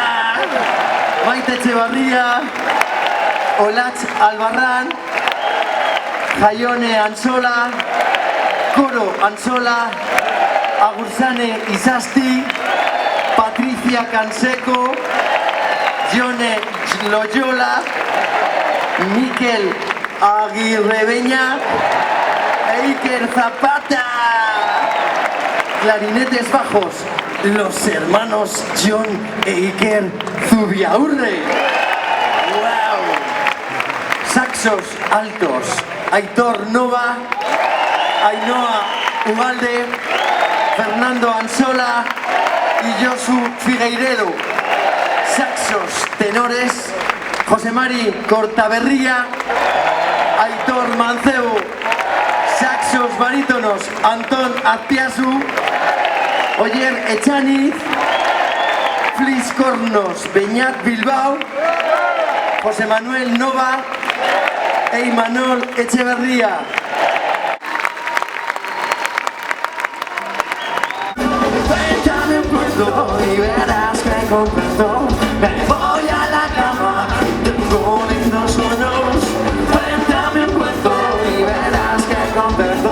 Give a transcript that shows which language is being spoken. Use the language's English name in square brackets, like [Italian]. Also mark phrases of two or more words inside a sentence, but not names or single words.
[Spanish] Maite Etxebarria, Olatz Albarrán, Jaione Ansola, Coro Ansola, Agursane Isasti, Patricia Canseco, Jone Loyola, Mikel Aguirrebeña, Iker Zapata, clarinetes bajos, los hermanos John e Iker Zubiaurre. ¡Wow! Saxos altos, Aitor Nova, Ainhoa Ugalde, Fernando Ansola y Josu Figueiredo. Saxos tenores, José Mari Cortaberría, Aitor Mancebo. Saxos barítonos, Antón Azpiazu, Oyer Echaniz, Fliscornos, Beñat Bilbao, José Manuel Nova e Imanol Echeverría. Cuéntame un cuento y verás que comprendo. Me voy a la cama, tengo lindos sueños. Cuéntame un cuento y verás que comprendo.